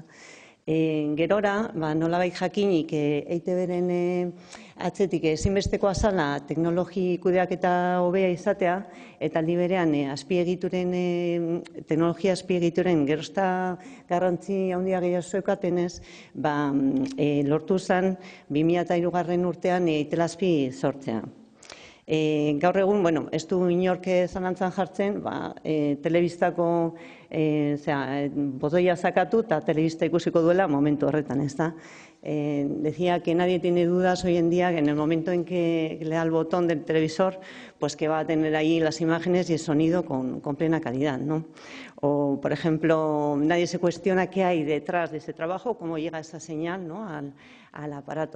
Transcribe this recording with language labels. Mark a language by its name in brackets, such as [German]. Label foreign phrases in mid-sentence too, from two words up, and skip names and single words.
[Basque] Gerora, nolabait jakinik EITB-ren atzetik ezinbestekoa zala teknologi kudeaketa hobea izatea eta aldi berean teknologia azpiegituren gerozta garrantzi handia gehiago zeukatenez, lortu zen 2003 urtean Itelazpi sortzea. Gaur egun, ez du inork zalantzan jartzen, telebistako botoia zakatu eta telebista ikusiko duela momentu horretan, ez da. [Spanish] Decía que nadie tiene dudas hoy en día que en el momento en que le da el botón del televisor, pues que va a tener ahí las imágenes y el sonido con plena calidad, ¿no? O, por ejemplo, nadie se cuestiona qué hay detrás de ese trabajo, cómo llega esa señal, ¿no?, al aparato.